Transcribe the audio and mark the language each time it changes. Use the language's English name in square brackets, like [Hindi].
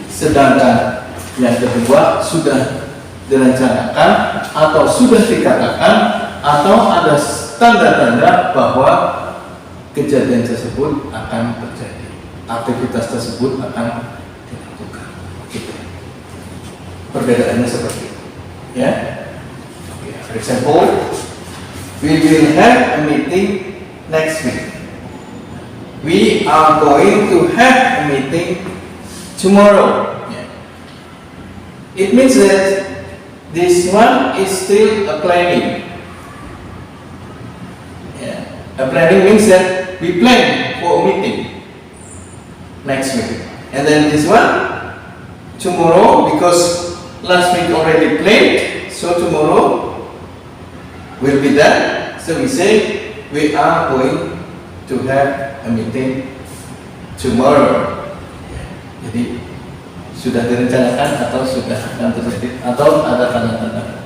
[Indonesian] Sedangkan yang kedua sudah direncanakan atau sudah dikatakan atau ada tanda-tanda bahwa kejadian tersebut akan terjadi, aktivitas tersebut akan dilakukan. Gitu. Perbedaannya seperti itu, ya. [English] For example, we will have a meeting next week. We are going to have a meeting tomorrow. Yeah. It means that this one is still a planning. Yeah. A planning means that we plan for a meeting next week. And then this one, tomorrow, because last week already planned, so tomorrow will be done. So we say we are going to have a meeting tomorrow. [Indonesian] Jadi sudah direncanakan atau sudah akan terjadi atau ada tanda-tanda.